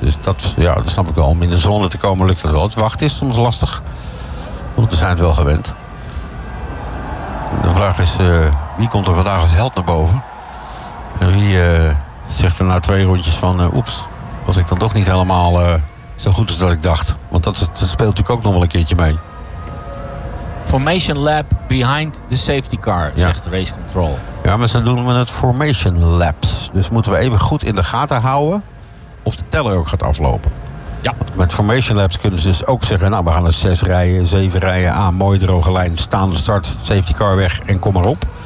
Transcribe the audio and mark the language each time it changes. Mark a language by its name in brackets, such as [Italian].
[Dutch] Dus dat, ja, dat snap ik wel. Om in de zone te komen lukt dat wel. Het wachten is soms lastig. Want we zijn het wel gewend. De vraag is, wie komt er vandaag als held naar boven? En wie zegt er na 2 rondjes van... oeps, was ik dan toch niet helemaal Zo goed als dat ik dacht. Want dat speelt natuurlijk ook nog wel een keertje mee. [English] Formation lap behind the safety car, [Dutch] zegt race control. Ja, maar ze noemen het formation laps. Dus moeten we even goed in de gaten houden of de teller ook gaat aflopen. Ja. Met formation laps kunnen ze dus ook zeggen, nou, we gaan er 6 rijen, 7 rijen aan, mooie droge lijn, staande start, safety car weg en kom maar op.